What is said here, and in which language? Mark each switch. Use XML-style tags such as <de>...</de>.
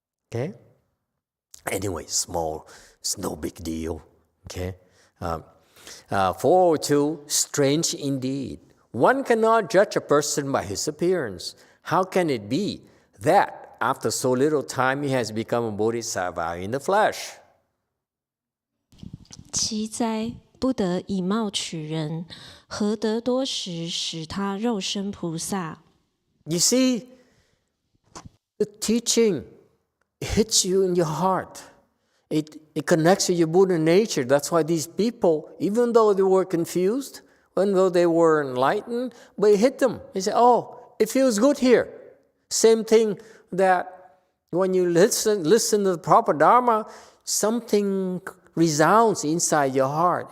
<en>Okay? Anyway, small, it's no big deal. Okay? 402, strange indeed. One cannot judge a person by his appearance. How can it be that after so little time he has become a bodhisattva in the flesh?</en> <zh>奇哉，不得以貌取人，何得多时使他肉身菩萨？</zh> <en>You see, the teaching hits you in your heart. It connects to your Buddha nature. That's why these people, even though they were confused, even though they were enlightened, but it hit them. They say, oh, it feels good here. Same thing that when you listen to the proper Dharma, something resounds inside your heart.</en>